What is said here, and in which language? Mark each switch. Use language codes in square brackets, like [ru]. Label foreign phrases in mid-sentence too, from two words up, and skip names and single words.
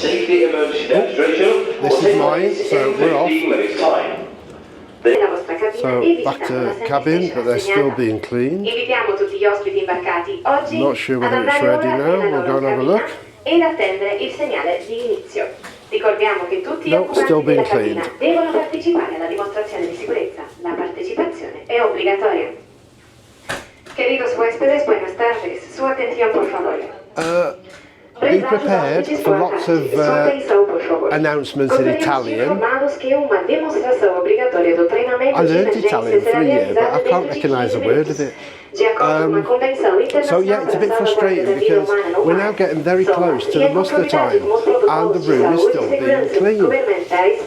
[en] Oh, this is mine, so we're off. So back to cabin, but they're still being cleaned. Not sure whether it's ready now. We'll go and have a look. No, still being cleaned. [it] Devono partecipare alla dimostrazione di sicurezza. La partecipazione è obbligatoria. [es] Queridos huéspedes, buenas tardes. Su atención, por favor. [en] Be prepared for lots of announcements in Italian. I learned Italian for a year, but I can't recognise a word of it. So yeah, it's a bit frustrating because we're now getting very close to the muster time and the room is still being cleaned.